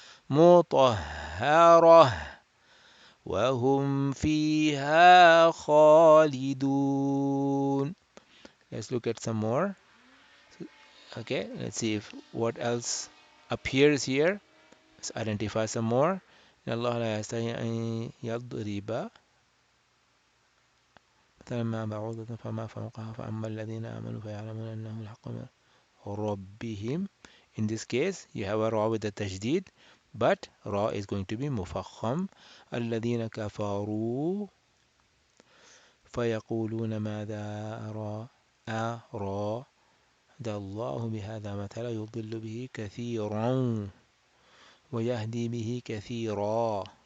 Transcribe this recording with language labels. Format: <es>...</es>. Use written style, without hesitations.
<ar>مطهرة وهم فيها خالدون.</ar> <en>Let's look at some more. Okay, let's see if what else appears here. Let's identify some more.</en> <ar>إن الله لا يستحي أن يضرب مثلا ما بعوضة فما فوقها فأما الذين آمنوا فيعلمون أنه الحق من ربهم.</ar> <en>In this case, you have a ra with a tashdid, but ra is going to be mufakham.</en> <ar>الذين كفروا فيقولون ماذا أراد الله بهذا مثلا يضل به كثيرا ويهدي به كثيرا.</ar>